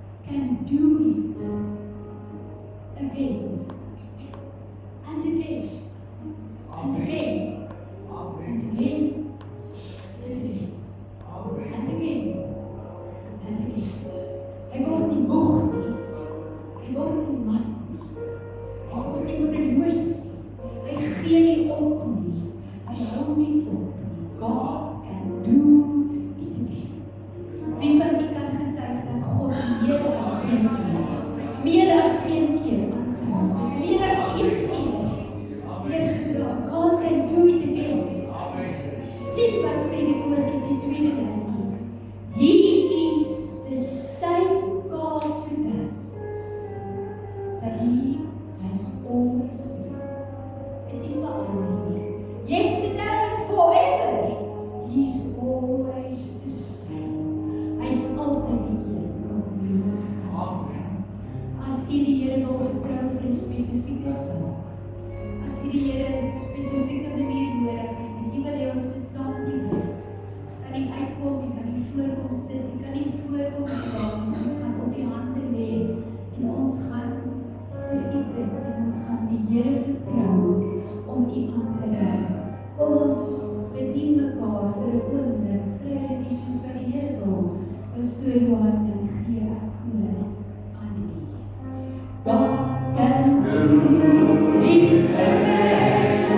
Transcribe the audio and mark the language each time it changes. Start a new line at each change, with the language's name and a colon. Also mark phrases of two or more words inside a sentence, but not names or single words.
English: can do it again and again and again and again and again and again and again.
Afrikaans: Hy word nie moeg nie. Hy word nie mat nie. Hy word nie moedeloos nie. Hy gee nie op nie. Hy hou nie op nie.
English: God can do it again.
Afrikaans: Wie van u kan getuig dat God meer as een keer aangeraak het, meer as een keer weergedra.
English: God can do it again.
Afrikaans: Sien wat sê die woord in die tweede lyn.
English: He is the same God today that He has always been.
Afrikaans: Het nie verander nie.
English: Yesterday and forever. He's always the same.
Afrikaans: Hy's altyd die een op wie ons gaan vertrou. As u die Here wil vertrou vir 'n spesifieke saak, as u die Here 'n spesifieke manier nodig het, en u wil hê ons moet saam met u bid, kan nie uitkom, jy kan nie voorkom sit, jy kan nie voorkom staan, ons gaan op die hande lê, en ons gaan vir u bid, en ons gaan die Here vertrou om u aan te raak. Kom ons bedien mekaar vir 'n oomblik, vir 'n rukkie soos wat die Here wil, pastoor Johan en gee ek oor aan u.
English: God can do it again.